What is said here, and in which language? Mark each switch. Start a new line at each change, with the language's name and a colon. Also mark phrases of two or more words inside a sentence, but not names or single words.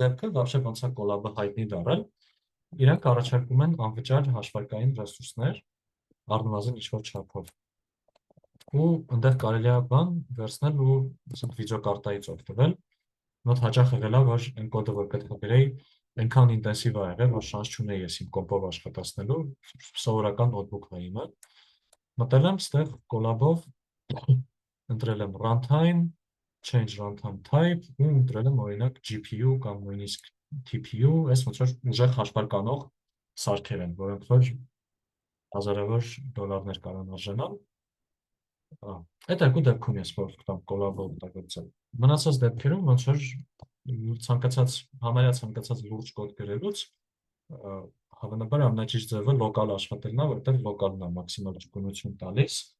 Armenian: դեպքը, вообще ոնց է Colab-ը հայտնի դառել, իրանք առաջարկում են անվճար հաշվարկային ռեսուրսներ, առնվազն ինչ-որ չափով։ Ու այնտեղ կարելի է բան վերցնել ու վիդեոկարտայից օգտվել։ Մոտ հաճախ եղել է, որ այն կոդը, որ պետք է գրեի, այնքան ինտենսիվ է եղել, որ շանս չունեի ես իմ կոմպով աշխատացնելու, սովորական նոթբուքն է իմը։ Մտել եմ ստեղ Colab-ով, ընտրել եմ
English: runtime, change runtime type
Armenian: ու ընտրել եմ օրինակ GPU կամ նույնիսկ TPU, այս ոնց որ ուժեղ հաշվարկանող սարքեր են, որոնք որ հազարավոր դոլարներ կարող արժանալ։ Այդ երկու դեպքում ես որ կամ Colab-ը օգտագործել։ Մնացած դեպքերում ոնց որ համարյա ցանկացած լուրջ կոդ գրելուց հավանաբար ամենաճիշտ ձևը լոկալ աշխատելն է, որտեղ լոկալն է մաքսիմալ ճկունություն տալիս։